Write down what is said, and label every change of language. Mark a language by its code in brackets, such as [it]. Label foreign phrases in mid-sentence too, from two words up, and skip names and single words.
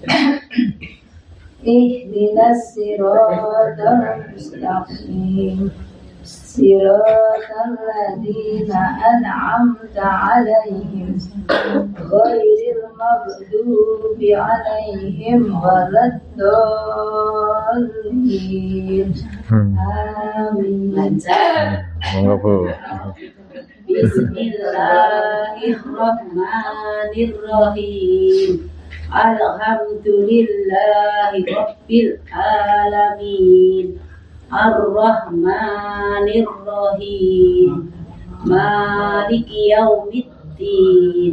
[ar] اهدنا الصراط المستقيم. صراط الذين أنعمت عليهم غير المغضوب عليهم ولا الضالين. Amin. [jv] Monggo Bu. [ar] Bismillahirrahmanirrahim. الحمد لله رب العالمين. الرحمن الرحيم. مالك يوم الدين.